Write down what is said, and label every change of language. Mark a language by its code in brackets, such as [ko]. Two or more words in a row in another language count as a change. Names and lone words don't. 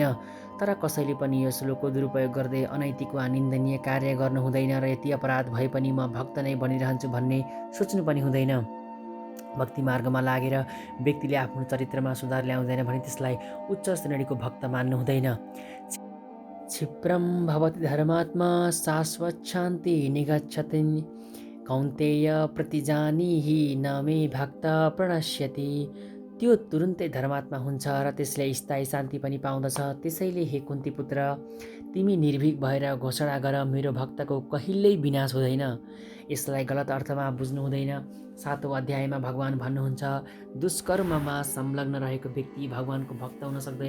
[ne] तर कसैले पनि यो श्लोकको दुरुपयोग गर्दै अनैतिक वा निन्दनीय कार्य गर्नु हुँदैन र यति अपराध भए पनि म भक्त नै बनिरहन्छु भन्ने सोच्नु पनि हुँदैन। भक्ति मार्गमा लागेर व्यक्तिले आफ्नो चरित्रमा सुधार ल्याउँदैन भने त्यसलाई उच्च श्रेणीको भक्त मान्नु हुँदैन। [sa] क्षिप्रम भवति धर्मात्मा शाश्वत शान्ति निगच्छति कौन्तेय प्रतिजानीहि न मे भक्त प्रणश्यति। [ne] त्यो तुरुन्तै धर्मात्मा हुन्छ र त्यसले स्थायी शान्ति पनि पाउँदछ। त्यसैले हे कुन्ती पुत्र, तिमी निर्भीक भएर घोषणा गर, मेरो भक्तको कहिल्यै विनाश हुँदैन। यसलाई गलत अर्थमा बुझ्नु हुँदैन। 7औं अध्यायमा भगवान भन्नुहुन्छ, दुष्कर्ममा संलग्न रहेको व्यक्ति भगवानको भक्त हुन सक्दैन।